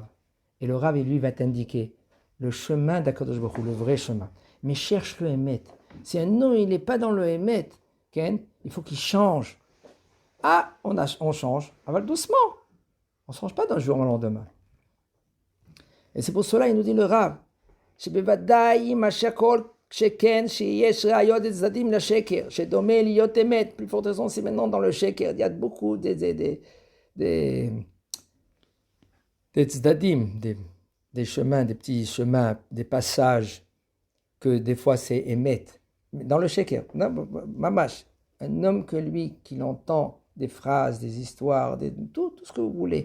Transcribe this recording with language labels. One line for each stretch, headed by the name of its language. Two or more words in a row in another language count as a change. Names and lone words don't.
French: Et le rave, lui, va t'indiquer le chemin d'Akadosh Baruch Hu, le vrai chemin. Mais cherche le émet. Si un homme, il n'est pas dans le émet, Ken, il faut qu'il change. Ah, on change. Ah, doucement. On ne change pas d'un jour au lendemain. Et c'est pour cela, il nous dit le Rav,
Hebrew: שבוודאי מה שהכל שכן שיש ראיות וצדדים לשקר, שדומה להיות אמת.
French: Plus forte raison, c'est maintenant dans le sheker. Il y a beaucoup des tzadim, des chemins, des petits chemins, des passages que des fois c'est émet. Dans le sheker, mamash, un homme que lui, qu'il entend des phrases, des histoires, tout ce que vous voulez.